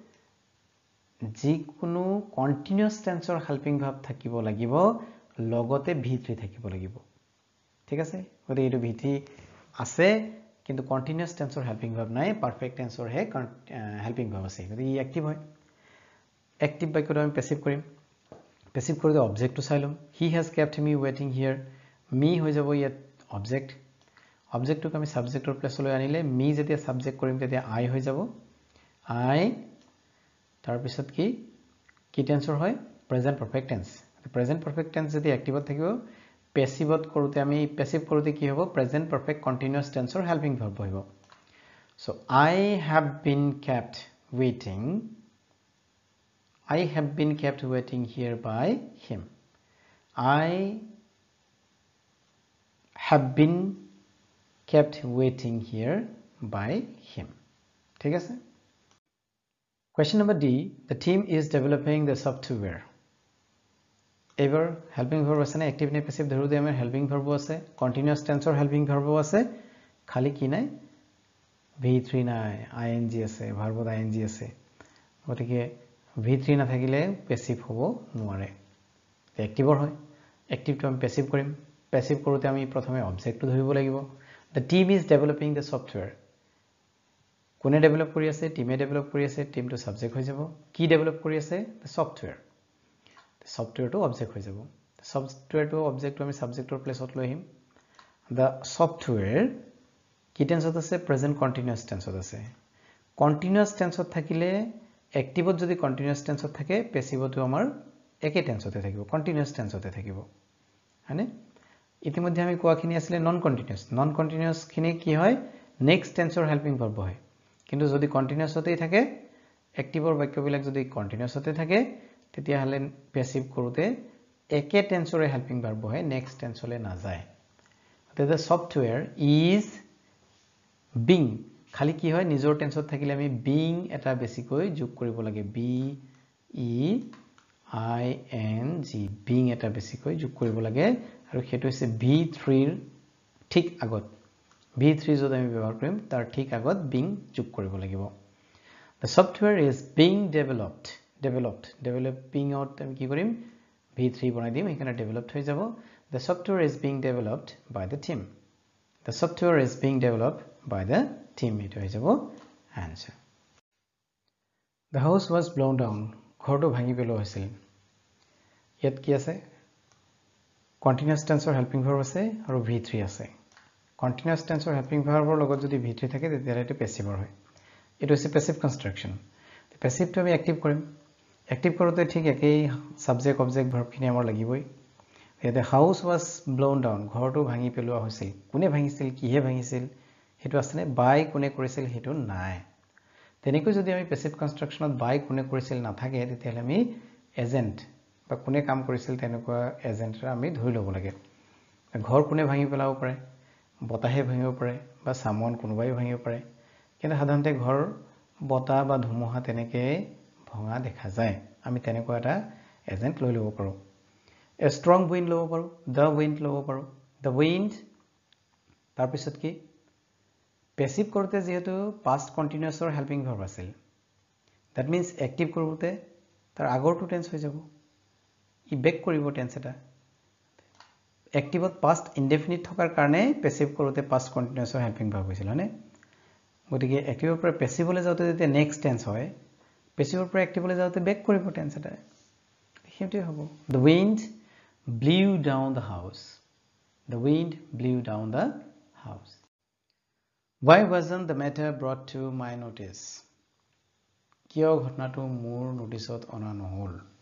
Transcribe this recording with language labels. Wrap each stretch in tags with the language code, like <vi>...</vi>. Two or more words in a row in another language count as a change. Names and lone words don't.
<as>যিকোনো</as> <en>continuous tense helping verb</en> <as>থাকিব লাগিব লগতে v3 থাকিব লাগিব ঠিক আছে গতিকে এটো v3 আছে কিন্তু</as> <en>continuous tense helping verb</en> <as>নাই</as> <en>perfect tense</en> <as>হে</as> <en>helping verb</en> <as>আছে গতিকে ই এক্টিভ হয় এক্টিভ বাক্যটো আমি প্যাসিভ কৰিম প্যাসিভ কৰিলে অবজেক্টটো চাই লম</as> <en>he has kept me waiting here me</en> <as>হৈ যাব ইয়াত অবজেক্টটোক আমি</as> <en>subject place</en> <as>আনিলে me যেতিয়া সাবজেক্ট কৰিম তেতিয়া I হৈ যাব I তাৰ পিছত কি টেন্সৰ হয়</as> <en>present perfect tense present perfect tense</en> <as>যদি এক্টিভত থাকিব প্যাসিভত কৰোতে আমি প্যাসিভ কৰোতে কি হ'ব</as> <en>present perfect continuous tense helping verb</en> <as>হ'ব</as> <en>so I have been kept waiting here by him I have been kept waiting here by him</en> <as>ঠিক আছে</as> <en>question number D the team is developing the software</en> <as>এবাৰ</as> <en>helping verb</en> <as>আছে না এক্টিভ নে প্যাসিভ ধৰোতে আমাৰ</as> <en>helping verb</en> <as>আছে</as> <en>continuous tense helping verb</en> <as>আছে খালি কি নাই v3 নাই ing আছে ভার্বত ing আছে গতিকে v3 না থাকিলে প্যাসিভ হ'ব নোৱাৰে এক্টিভৰ হয় এক্টিভটো আমি প্যাসিভ কৰিম প্যাসিভ কৰোতে আমি প্ৰথমে অবজেক্টটো ধৰিব লাগিব</as> <en>the team is developing the software</en> <as>কোনে ডেভেলপ কৰি আছে টিমে ডেভেলপ কৰি আছে টিমটো সাবজেক্ট হৈ যাব কি ডেভেলপ কৰি আছে the software টো অবজেক্ট হৈ যাব সফটওয়্যাৰটো অবজেক্টটো আমি</as> <en>subject place</en> <as>লৈ আহিম</as> <en>The software</en> <as>কি টেন্সত আছে</as> <en>present continuous tense</en> <as>আছে</as> <en>continuous tense</en> <as>থাকিলে এক্টিভত যদি</as> <en>continuous tense</en> <as>থাকে পেসিভটো আমাৰ একে টেন্সতে থাকিব</as> <en>continuous tense</en> <as>থাকিব হয়নে ইতিমধ্যে আমি কোৱাখিনি আছিল</as> <en>non continuous</en> <as>খিনি কি হয়</as> <en>next tense helping verb</en> <as>হয় কিন্তু যদি কন্টিনিউয়াসতেই থাকে এক্টিভৰ বাক্যবিলাক যদি কন্টিনিউয়াসতে থাকে তেতিয়া হলে পেসিভ কৰোতে একে টেন্সৰে</as> <en>helping verb</en> <as>হয় নেক্সট টেন্সলে না যায়</as> <en>the software is being</en> <as>খালি কি হয় নিজৰ টেন্সত থাকিলে আমি being এটা বেছিকৈ যোগ কৰিব লাগে</as> <en>b e i n g being</en> <as>এটা বেছিকৈ যোগ কৰিব লাগে আৰু হেতু হৈছে v3 ৰ ঠিক আগত v3 যদি আমি ব্যৱহাৰ কৰিম তাৰ ঠিক আগত being যোগ কৰিব লাগিব</as> <en>the software is being developing out</en> <as>আমি কি কৰিম v3 বনাই দিম এখানে ডেভেলপড হৈ যাব</as> <en>the software is being developed by the team the software is being developed by the team it</en> <as>হৈ যাব</as> <en>answer the house was blown down</en> <as>ঘৰটো ভাঙি পেলোৱা হৈছিল ইয়াত কি আছে</as> <en>continuous tense helping</en> <as>ভাৰ্ব আছে আৰু v3 আছে</as> <en>continuous tense helping verb</en> <as>লগত যদি v3 থাকে তেতিয়া এটা পেসিভৰ হয় এটো হৈছে</as> <en>passive construction</en> <as>পেসিভটো আমি এক্টিভ কৰিম এক্টিভ কৰোতে ঠিক একেই সাবজেক্ট অবজেক্ট ভাৰ্বখিনি আমাৰ লাগিবই</as> <en>The house was blown down</en> <as>ঘৰটো ভাঙি পেলোৱা হৈছিল কোনে ভাঙিছিল কিহে ভাঙিছিল হেতু আছে নে বাই কোনে কৰিছিল হেতু নাই তেনেকৈ যদি আমি</as> <en>passive construction</en> <as>বাই কোনে কৰিছিল না থাকে তেতিয়া আমি এজেন্ট বা কোনে কাম কৰিছিল তেনেকুৱা এজেন্টৰ আমি ধৰি লব লাগে ঘৰ কোনে ভাঙি পেলাব পাৰে বতাহে ভাঙিব পাৰে বা সামন কোনোবাই ভাঙিব পাৰে কিন্তু সাধাৰণতে ঘৰ বতা বা ধুমুহা তেনেকৈ ভঙা দেখা যায় আমি তেনেকুৱা এটা এজেন্ট লৈ লব পাৰো</as> <en>A strong wind</en> <as>লব পাৰো</as> <en>the wind</en> <as>লব পাৰো</as> <en>the wind</en> <as>তাৰ পিছত কি পেসিভ কৰোতে যেহেতু</as> <en>past continuous helping verb</en> <as>আছিল</as> <en>that means active</en> <as>কৰোতে তাৰ আগৰটো টেন্স হৈ যাব ই বেক কৰিব টেন্স এটা এক্টিভত</as> <en>past indefinite</en> <as>থকাৰ কাৰণে পেসিভ কৰোতে</as> <en>past continuous helping verb</en> <as>হৈছিল হয়নে গতিকে এক্টিভৰ পৰা পেসিভলৈ যাওতে যেতিয়া</as> <en>next tense</en> <as>হয় পেসিভৰ পৰা এক্টিভলৈ যাওতে বেক কৰিব টেন্স এটা হেতু হ'ব</as> <en>the wind blew down the house the wind blew down the house why wasn't the matter brought to my notice</en> <as>কিয় ঘটনাটো মোৰ নোটিছত অনা নহল</as>